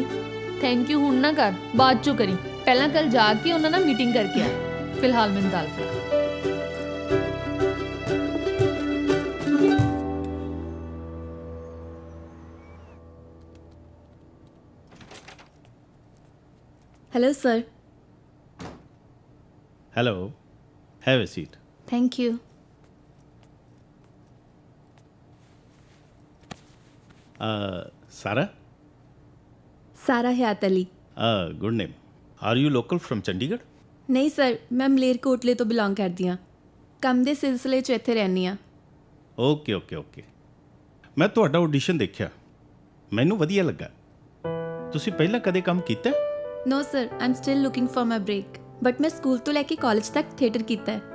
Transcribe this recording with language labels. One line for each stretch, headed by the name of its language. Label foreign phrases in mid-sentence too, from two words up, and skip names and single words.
English: Thank you
Punjabi: ਹੁਣ ਨਾ ਕਰ, ਬਾਅਦ ਚੋਂ ਕਰੀ। ਪਹਿਲਾਂ ਕੱਲ ਜਾ ਕੇ ਉਹਨਾਂ ਨਾਲ ਮੀਟਿੰਗ ਕਰਕੇ ਆ। ਫਿਲਹਾਲ ਮੈਨੂੰ ਦਾਲ ਫੜਾ।
English: Hello sir. Hello, have a seat. Thank you. Sara? ਸਾਰਾ ਹਿਆਤ ਅਲੀ। Good name. Are you local from Chandigarh?
Punjabi: ਨਹੀਂ ਸਰ, ਮੈਂ ਮਲੇਰਕੋਟਲੇ ਤੋਂ ਬਿਲੋਂਗ ਕਰਦੀ ਹਾਂ। ਕੰਮ ਦੇ ਸਿਲਸਿਲੇ 'ਚ ਇੱਥੇ ਰਹਿੰਦੀ ਹਾਂ। ਓਕੇ। ਮੈਂ ਤੁਹਾਡਾ ਆਡੀਸ਼ਨ ਦੇਖਿਆ, ਮੈਨੂੰ ਵਧੀਆ ਲੱਗਾ। ਤੁਸੀਂ ਪਹਿਲਾਂ ਕਦੇ ਕੰਮ ਕੀਤਾ?
English: No sir, I am still looking for my break.
Punjabi: ਬਟ ਮੈਂ ਸਕੂਲ ਤੋਂ ਲੈ ਕੇ ਕਾਲਜ ਤੱਕ ਥੀਏਟਰ ਕੀਤਾ ਹੈ।